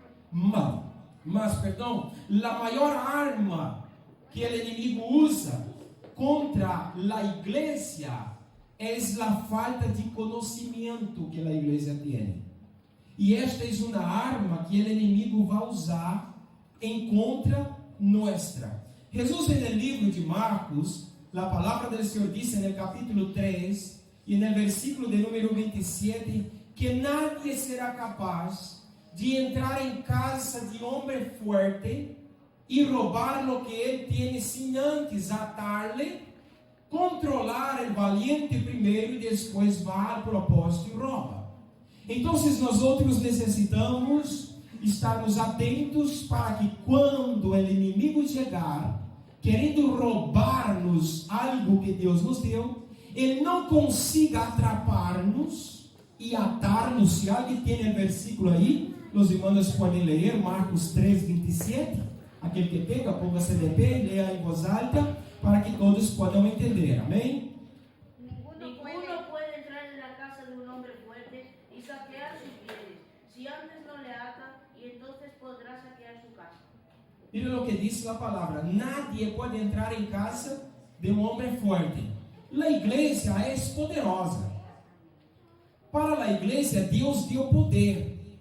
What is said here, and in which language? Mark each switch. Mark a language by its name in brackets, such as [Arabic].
[Portuguese] Mas, a maior arma que o inimigo usa contra a igreja é a falta de conhecimento que a igreja tem. E esta é uma arma que o inimigo vai usar [Spanish] en contra nuestra. Jesús en el libro de Marcos, la palabra del Señor dice en el capítulo 3 y en el versículo de número 27, que nadie será capaz de entrar en casa de hombre fuerte y robar lo que él tiene sin antes atarle, controlar el valiente primero y después va al propósito y roba. Entonces nosotros necesitamos [Portuguese] estarmos atentos para que quando o inimigo chegar, querendo roubar-nos algo que Deus nos deu, ele não consiga atrapar-nos e atar-nos. Se alguém tem o versículo aí, os irmãos podem ler, Marcos 3, 27. Aquele que pega, ponga-se de pé e leia em voz alta, para que todos possam entender. Amém? [Spanish] Ninguno puede entrar en la casa de un hombre fuerte y saquear sus bienes, si antes no le ata, y entonces podrá saquear su casa. Mira lo que dice la palabra: nadie puede entrar en casa de un hombre fuerte. La iglesia es poderosa. Para la iglesia Dios dio poder.